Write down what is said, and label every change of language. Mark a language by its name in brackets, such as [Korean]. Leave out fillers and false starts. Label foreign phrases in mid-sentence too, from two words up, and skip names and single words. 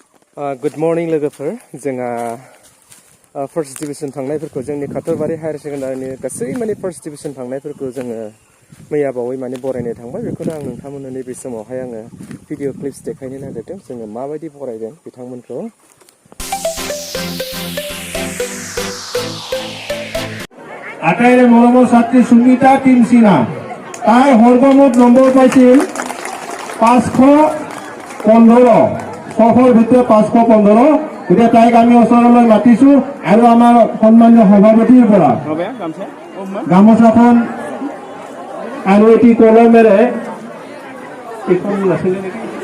[English] Good morning [Bodo] लोगोफोर जोंहा [English] first division [Bodo] थांनायफोरखौ जोंनि काटरबारि [English] higher secondary [Bodo] गासै माने [English] first division [Bodo] थांनायफोरखौ जोङो मैया बावै माने बरायनो थांबाय बेखौनो आं नोंथांमोननो नैबे समावहाय आङो [English] video clips [Bodo] देखायनो नागिरदों जोङो माबायदि बरायदों बिथांमोनखौ [Assamese] আটাইৰে মৰমৰ ছাত্ৰী সুমিতা টিমচিনা তাই সৰ্বমুঠ নম্বৰ পাইছিল 515 600ৰ ভিতৰত 515 এতিয়া তাইক আমি ওচৰলৈ মাতিছো আৰু আমাৰ সন্মানীয় সভাপতিৰ পৰা গামোচাখন আৰু এটি কলমেৰে এখন আছিল নেকি